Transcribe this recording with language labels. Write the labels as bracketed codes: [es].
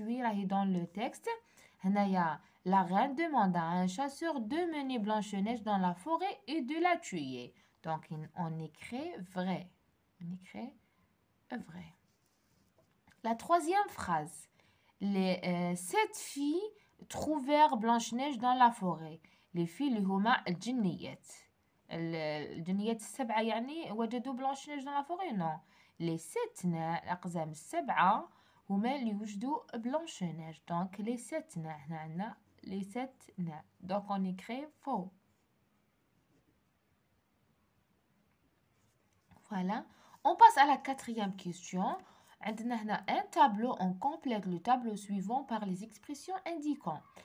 [fr] Oui, là, dans le texte. La reine demanda à un chasseur de mener Blanche-Neige dans la forêt et de la tuer. Donc, on écrit vrai. On écrit vrai. La troisième phrase. Les 7 filles trouvèrent Blanche-Neige dans la forêt. Les filles [ar] اللي هما الجنيات. الجنيات السبعة يعني وجدوا بلانش-نيج [fr] dans la forêt. Non. Les 7 nains, [ar] الأقزام السبعة هما اللي وجدوا بلانش-نيج. [fr] Donc les 7 nains. [ar] هنا عندنا [fr] les 7 nains. Donc on écrit faux. Voilà. On passe à la quatrième question. [ar] عندنا هنا [fr] un tableau. On complète le tableau suivant par les expressions indiquant.